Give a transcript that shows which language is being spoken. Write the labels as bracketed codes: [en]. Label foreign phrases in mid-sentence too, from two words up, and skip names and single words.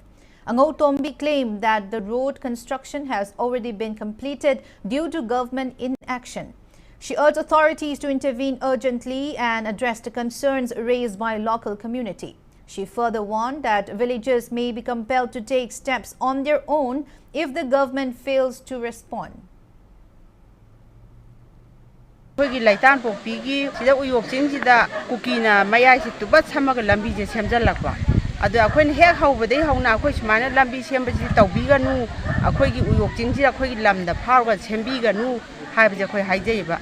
[en] Angautombi claimed that the road construction has already been completed due to government inaction. She urged authorities to intervene urgently and address the concerns raised by local community. She further warned that villagers may be compelled to take steps on their own if the government fails to respond. [mni] Kuki Litan Pokpi sida Uyok Ching sida Kukina mayai si tubat samaga lambi je semjalakwa. Adu akhoi hek haubadai hauna akhoi sumana lambi sembasi tawbiganu akhoi gi Uyok Ching sida akhoi gi lamda pharwa sembiganu haibje akhoi haijaiba.